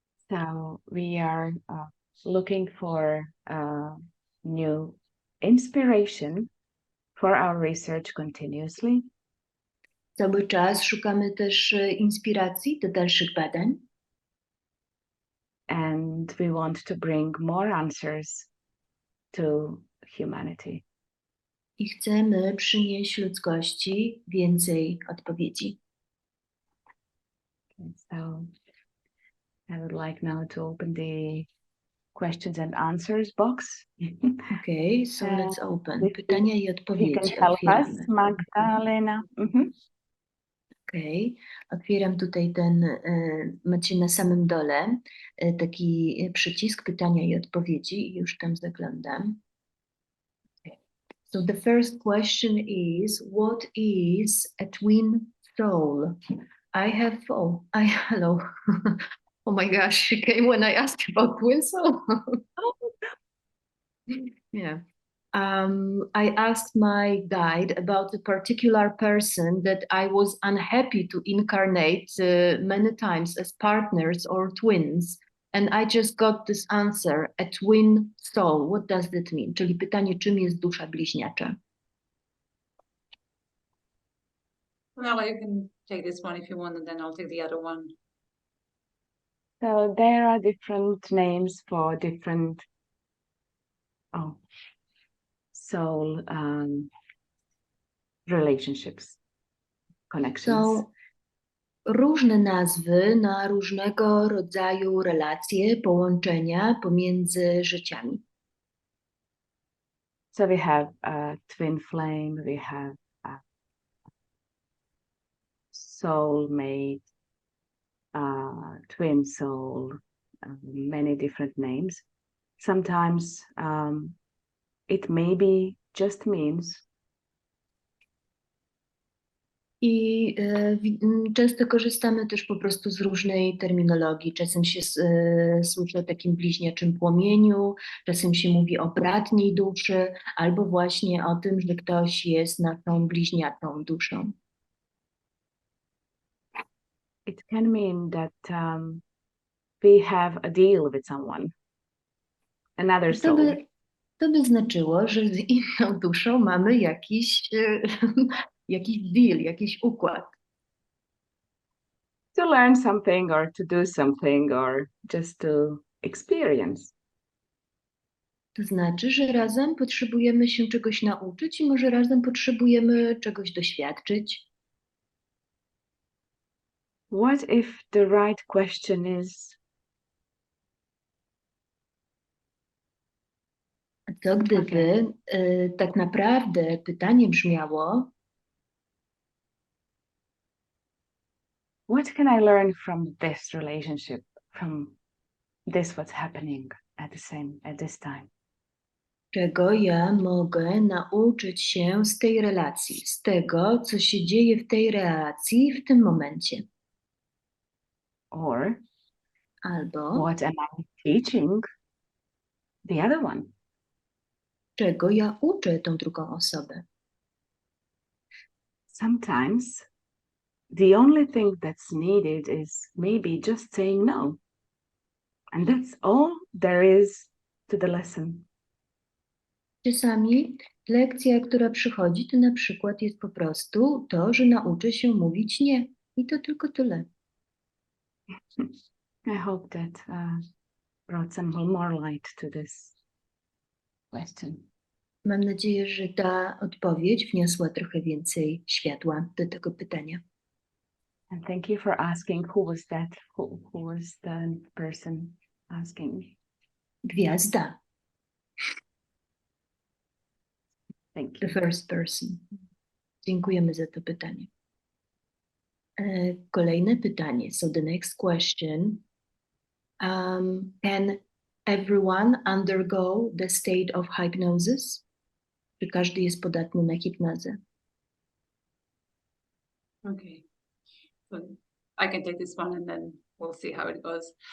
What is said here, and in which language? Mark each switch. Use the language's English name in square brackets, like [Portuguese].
[English] So we are looking for new inspiration for our research continuously. [Polish] Cały czas szukamy też inspiracji do dalszych badań. [English] And we want to bring more answers to humanity. [Polish] I chcemy przynieść ludzkości więcej odpowiedzi. [English] So I would like now to open the questions and answers box. Okay, so let's open. If [Polish] Pytania i [English] you can [Polish] odpowiedzi [English] help us, [Polish] otwieramy. Magdalena. Okej, otwieram tutaj macie na samym dole taki przycisk pytania i odpowiedzi i już tam zaglądam. [English] Okay. So the first question is, what is a twin soul? Hello. Oh my gosh, she came when I asked about twin soul. Yeah. I asked my guide about a particular person that I was unhappy to incarnate many times as partners or twins. And I just got this answer, a twin soul. What does that mean? [Polish] Czyli pytanie, czym jest dusza bliźniacza? [English] Well, you can take this one if you want, and then I'll take the other one. So there are different names for different Oh, soul relationships, connections. [Polish] Są różne nazwy na różnego rodzaju relacje, połączenia pomiędzy życiami. [English] So we have twin flame, we have soulmate, twin soul, many different names. Sometimes it maybe just means [Polish] I często korzystamy też po prostu z różnej terminologii. Czasem się słyszy o takim bliźniaczym płomieniu, czasem się mówi o bratniej duszy, albo właśnie o tym, że ktoś jest naszą bliźniaczą duszą. [English] it can mean that we have a deal with someone, another [Polish] To [English] soul. [Polish] to by znaczyło, że z inną duszą mamy jakiś, jakiś deal, jakiś układ. [English] To learn something or to do something or just to experience. [Polish] To znaczy, że razem potrzebujemy się czegoś nauczyć i może razem potrzebujemy czegoś doświadczyć. [English] What if the right question is, [Polish] A co gdyby tak naprawdę pytanie brzmiało, [English] what can I learn from this relationship, from this what's happening at this time? [Polish] czego ja mogę nauczyć się z tej relacji, z tego, co się dzieje w tej relacji w tym momencie. [English] Or [Polish] Albo [English] what am I teaching the other one? [Polish] czego ja uczę tą drugą osobę. [English] Sometimes the only thing that's needed is maybe just saying no. And that's all there is to the lesson. [Polish] Czasami lekcja, która przychodzi, to na przykład jest po prostu to, że nauczę się mówić nie. I to tylko tyle. [English] I hope that brought some more light to this question. [Polish] Mam nadzieję, że ta odpowiedź wniosła trochę więcej światła do tego pytania. [English] And thank you for asking. Who was that? Who was the person asking? [Polish] Gwiazda, [English] Thank the you. first person. [Polish] Dziękujemy za to pytanie. Kolejne pytanie. [English] So the next question. Can everyone undergo the state of hypnosis? [Polish] Czy każdy jest podatny na hipnozę? [English] Okay. So I can take this one and then we'll see how it goes.